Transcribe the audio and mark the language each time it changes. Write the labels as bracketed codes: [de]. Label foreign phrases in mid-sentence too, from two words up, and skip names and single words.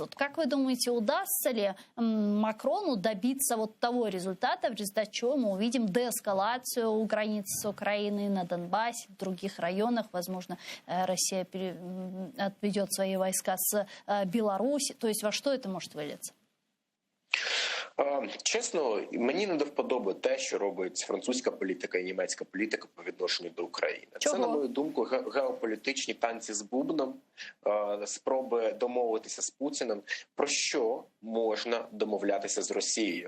[ru] Вот как вы думаете, удастся ли Макрону добиться вот того результата, в результате чего мы увидим деэскалацию у границ с Украиной на Донбассе, в других районах, возможно, Россия отведет свои войска с Беларуси, то есть во что это может вылиться? [uk] Чесно, мені не до вподоби те, що робить французька політика і німецька політика по відношенню до України. Чого? Це, на мою думку, геополітичні танці з бубном, спроби домовитися з Путіним, про що можна домовлятися з Росією.